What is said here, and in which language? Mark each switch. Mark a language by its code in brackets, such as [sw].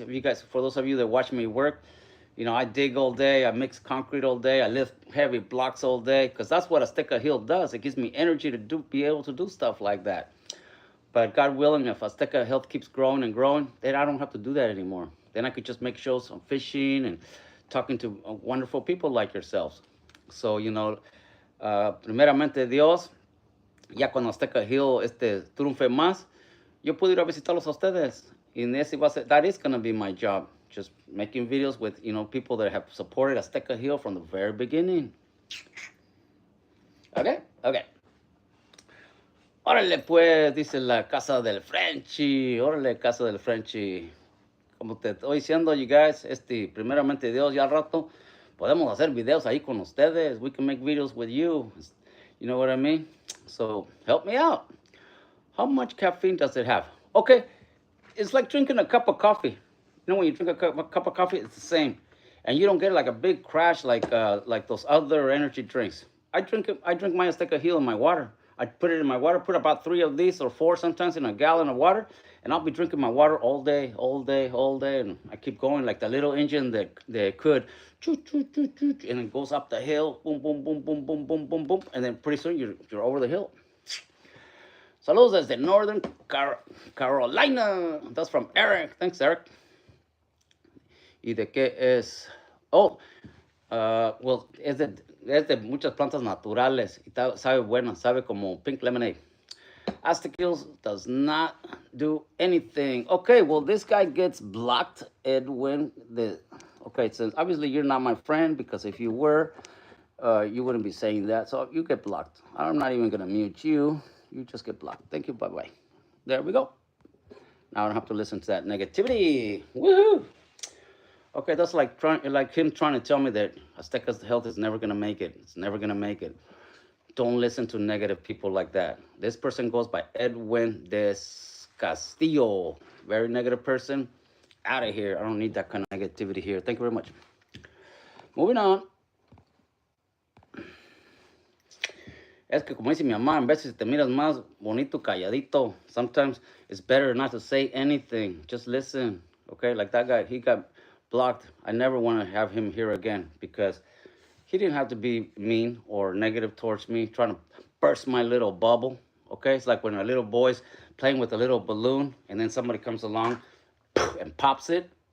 [en] If you guys, for those of you that watch me work, you know, I dig all day, I mix concrete all day, I lift heavy blocks all day, because that's what Azteca Hill does. It gives me energy to be able to do stuff like that. But God willing, if Azteca Health keeps growing and growing, then I don't have to do that anymore. Then I could just make shows on fishing and talking to wonderful people like yourselves. So, you know, [es] primeramente Dios, ya cuando Azteca Hill triunfe más, yo puedo ir a visitarlos a ustedes. [en] And that is going to be my job. Just making videos with, you know, people that have supported Azteca Hill from the very beginning. Okay? Okay. [es] Órale, pues, dice la casa del Frenchy. Órale, casa del Frenchy. Como te estoy diciendo, [en] you guys, [es] primeramente Dios, ya al rato podemos hacer videos ahí con ustedes. [en] We can make videos with you. You know what I mean? So, help me out. How much caffeine does it have? Okay, it's like drinking a cup of coffee. You know, when you drink a cup of coffee, it's the same. And you don't get like a big crash like those other energy drinks. I drink my Azteca Heal in my water. I put it in my water, put about 3 of these or 4 sometimes in a gallon of water, and I'll be drinking my water all day, and I keep going like the little engine that could, and it goes up the hill, boom, boom, boom, boom, boom, boom, boom, boom, and then pretty soon you're over the hill. [es] Saludos desde [en] Northern Carolina. That's from Eric. Thanks, Eric. [es] ¿Y de qué es? [en] Oh, well, [es] es de muchas plantas naturales y sabe bueno, sabe como pink lemonade. [en] Aztec Hills does not do anything. Okay, well, this guy gets blocked, Edwin. Okay, since obviously you're not my friend, because if you were, you wouldn't be saying that. So you get blocked. I'm not even gonna mute you. You just get blocked. Thank you. Bye bye. There we go. Now I don't have to listen to that negativity. Woohoo! Okay, that's like him trying to tell me that Azteca's Health is never gonna make it. It's never gonna make it. Don't listen to negative people like that. This person goes by Edwin Des Castillo. Very negative person. Out of here. I don't need that kind of negativity here. Thank you very much. Moving on. [es] Es que como dice mi mamá, en veces te miras más bonito calladito. [en] Sometimes it's better not to say anything. Just listen. Okay, like that guy, he got blocked. I never want to have him here again, because he didn't have to be mean or negative towards me, trying to burst my little bubble. Okay, it's like when a little boy's playing with a little balloon and then somebody comes along and pops it.